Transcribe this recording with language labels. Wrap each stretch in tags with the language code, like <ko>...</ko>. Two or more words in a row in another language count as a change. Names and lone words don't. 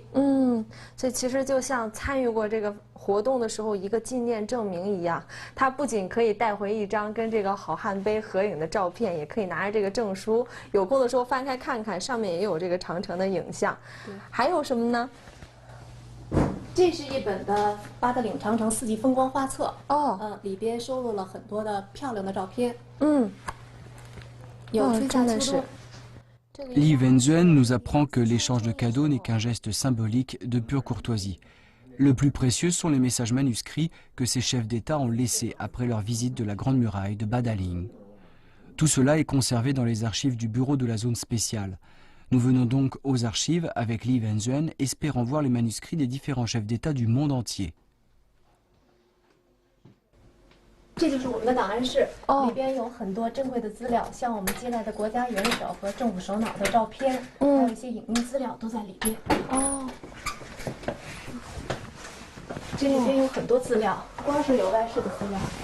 <zh>所以其实就像参与过这个活动的时候一个纪念证明一样，它不仅可以带回一张跟这个好汉碑合影的照片，也可以拿着这个证书，有空的时候翻开看看，上面也有这个长城的影像。还有什么呢？这是一本的八达岭长城4季风光画册。里边收录了很多的漂亮的照片。有春夏秋冬。</zh> <fr>Li Wenzhuen nous apprend que l'échange de cadeaux n'est qu'un geste symbolique de pure courtoisie. Le plus précieux sont les messages manuscrits que ces chefs d'État ont laissés après leur visite de la Grande Muraille de Badaling. Tout cela est conservé dans les archives du bureau de la zone spéciale. Nous venons donc aux archives avec Li Wenzhuen, espérant voir les manuscrits des différents chefs d'État du monde entier.</fr> <zh>这就是我们的档案室，里边有很多珍贵的资料，像我们接待的国家元首和政府首脑的照片，还有一些影音资料都在里边。这里边有很多资料，光是有外事的资料。</zh>